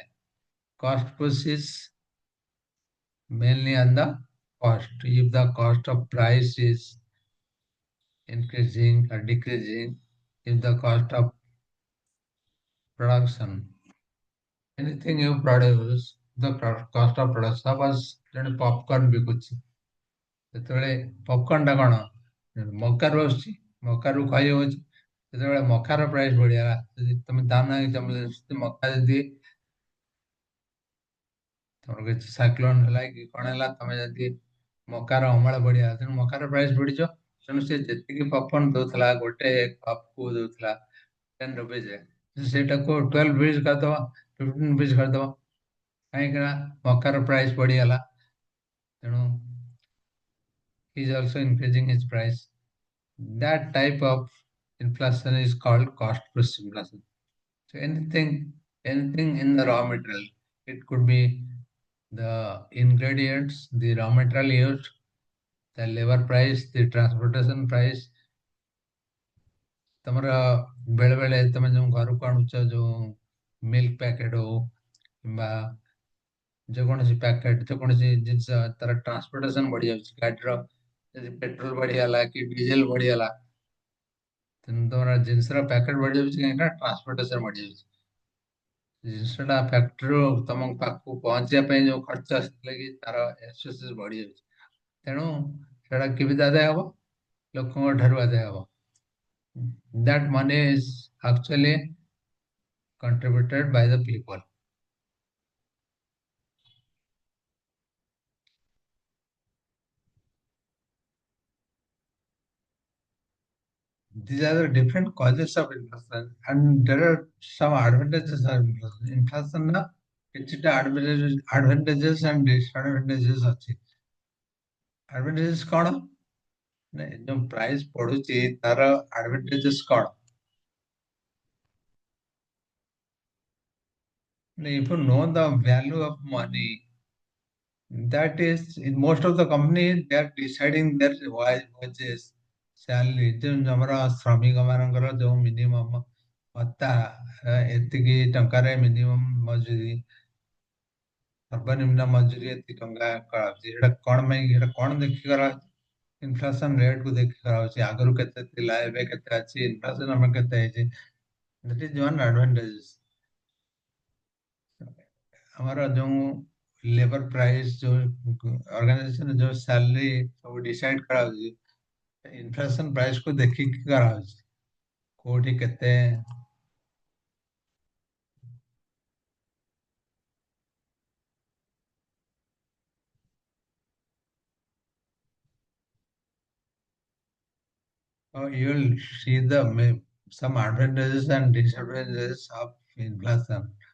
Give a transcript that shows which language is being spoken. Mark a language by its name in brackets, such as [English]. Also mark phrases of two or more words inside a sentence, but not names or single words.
[English] Cost push is mainly on the cost. If the cost of price is increasing or decreasing, if the cost of production, anything you produce, the cost of production, suppose [Odia] ଜଣେ popcorn ବିକୁଛି, ସେତେବେଳେ popcorn ଟା କଣ ମକାରୁ ଆସୁଛି, ମକାରୁ ଖଇ ହଉଛି, ଯେତେବେଳେ ମକାର ପ୍ରାଇସ୍ ବଢିଗଲା, ଯଦି ତମେ ଦାମ ନାହିଁ ମକା ଯଦି ତମର କିଛି ସାଇକ୍ଲୋନ ହେଲା କି କଣ ହେଲା, ତମେ ଯଦି ମକାର ଅମଳ ବଢିଆ, ତେଣୁ ମକାର ପ୍ରାଇସ୍ ବଢିଯିବ। ତେଣୁ ସେ ଯେତିକି ପପକର୍ନ ଦଉଥିଲା ଗୋଟେ କପକୁ ଦଉଥିଲା 10 rupees, ସେଇଟାକୁ 12 rupees କରିଦବ, 15 rupees କରିଦବ, କାହିଁକିନା ମକାର ପ୍ରାଇସ୍ ବଢିଗଲା, ତେଣୁ [English] he is also increasing his price. That type of inflation is called cost plus inflation. So anything in the raw material, it could be the ingredients, the raw material used, the labor price, the transportation price. [Odia] ତମର ବେଳେ ବେଳେ ତମେ ଯୋଉ ଘରକୁ ଆଣୁଛ ଯୋଉ [English] milk packet [Odia] ହଉ କିମ୍ବା ଯେକୌଣସି ପ୍ୟାକେଟ ଯେକୌଣସି ଜିନିଷ ତାର ଟ୍ରାନ୍ସପୋର୍ଟେସନ ବଢିଯାଉଛି, ଗାଡିର ଯଦି ପେଟ୍ରୋଲ ବଢିଗଲା କି ଡିଜେଲ ବଢିଗଲା, ତେଣୁ ତମର ଜିନିଷର ପ୍ୟାକେଟ ବଢିଯାଉଛି, କାହିଁକିନା ଟ୍ରାନ୍ସପୋର୍ଟେସନ ବଢିଯାଉଛି। ଜିନିଷଟା ଫ୍ୟାକ୍ଟ୍ରିରୁ ତମ ପାଖକୁ ପହଞ୍ଚିବା ପାଇଁ ଯୋଉ ଖର୍ଚ୍ଚ ଆସିଥିଲା କି ତାର ଏକ୍ସପେନ୍ସେସ୍ ବଢିଯାଉଛି, ତେଣୁ ସେଟା କେମିତି ଆଦାୟ ହବ? ଲୋକଙ୍କ ଠାରୁ ଆଦାୟ ହବ। [English] That money is actually contributed by the people. These are the different causes of inflation, and there are some advantages of inflation. [Odia] Inflation na କିଛିଟା [English] advantages and disadvantages [Odia] ଅଛି। Advantages କଣ? ଯୋଉ ପ୍ରାଇସ୍ ପଢୁଛି ତାର advantages କଣ? [English] If you know the value of money, that is in most of the companies they are deciding their wages, salary, [Odia] ଯୋଉ ଆମର ଶ୍ରମିକ ମାନଙ୍କର ଯୋଉ ମିନିମମ ଭତ୍ତା, ଏତିକି ଟଙ୍କାରେ ମିନିମମ ମଜୁରୀ, ସର୍ବନିମ୍ନ ମଜୁରୀ ଏତିକି ଟଙ୍କା କରାହଉଛି। ଏଇଟା କଣ ପାଇଁ, ଏଇଟା କଣ ଦେଖି କରାହଉଛି? [English] inflation rate [Odia] କୁ ଦେଖି କରାହଉଛି। ଆଗରୁ କେତେ ଥିଲା, ଏବେ କେତେ ଅଛି, ଇନଫ୍ଲେସନ ଆମର କେତେ ହେଇଛି। [English] that is one advantage। [Odia] ଆମର ଯୋଉ [English] labour price, [Odia] ଯୋଉ ଅର୍ଗାନାଇଜେସନ ଯୋଉ ସାଲାରୀ ସବୁ ଡିସାଇଡ କରାହଉଛି, [English] inflation price [Odia] କୁ ଦେଖିକି କରାହଉଛି, କୋଉଠି କେତେ। [English] You will see some advantages and disadvantages of inflation.